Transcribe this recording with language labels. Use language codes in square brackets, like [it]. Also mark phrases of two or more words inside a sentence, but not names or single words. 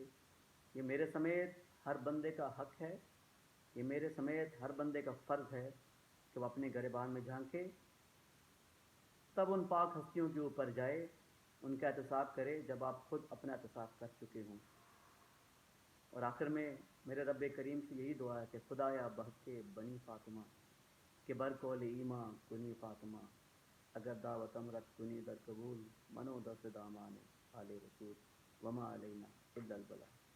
[ur] یہ میرے سمیت ہر بندے کا حق ہے، یہ میرے سمیت ہر بندے کا فرض ہے کہ وہ اپنے گریبان میں جھانکے، تب ان پاک ہستیوں کے اوپر جائے، ان کا احتساب کرے جب آپ خود اپنا احتساب کر چکے ہوں۔ اور آخر میں میرے رب کریم سے یہی دعا ہے کہ [fa] خدایا بحق بنی فاطمہ کہ بر قول ایماں کنی فاطمہ، اگر دعوتم رکھ کنی در قبول، منو دست دامان آل رسول، [ar] وما علینا الا البلاغ۔